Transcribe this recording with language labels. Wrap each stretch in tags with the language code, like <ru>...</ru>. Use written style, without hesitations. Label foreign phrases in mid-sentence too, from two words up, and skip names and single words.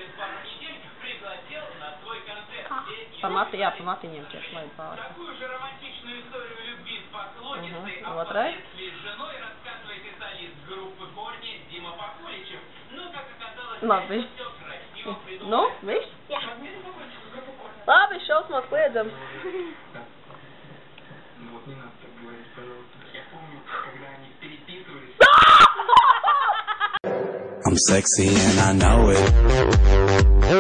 <lv>Pa matiņiem tiek laid pāri. Otrai. Labi. Nu, viss? Jā. Labi, šausmās kliedzam.</lv> <ru>Вот не надо так говорить, пожалуйста. Я помню, когда они переписывались.</ru> <en>I'm sexy and I know it.</en>